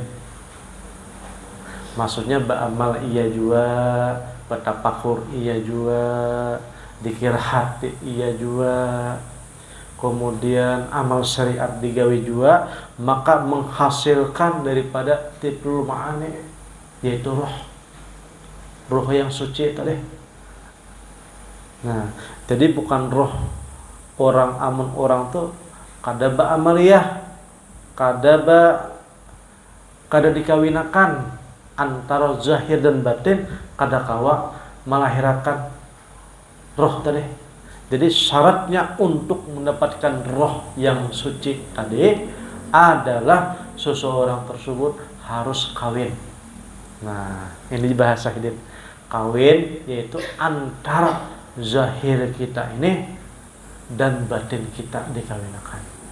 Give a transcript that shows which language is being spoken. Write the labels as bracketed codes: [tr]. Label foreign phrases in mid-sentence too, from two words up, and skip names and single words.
[id] Maksudnya beramal iya juga, bertafakur iya juga, dikir hati iya juga, kemudian amal syariat digawi juga, maka menghasilkan daripada [ar] طفل المعاني, [id] yaitu roh yang suci tadi. [bjn] Nah, jadi bukan roh orang amun orang tuh kada ba'amaliyah, kada dikawinakan antara zahir dan batin, kada kawa melahirkan roh tadi. [id] Jadi syaratnya untuk mendapatkan roh yang suci tadi adalah seseorang tersebut harus kawin. [bjn] Nah, ini bahasa hidin. [id] Kawin yaitu antara zahir kita ini dan batin kita dikawinkan.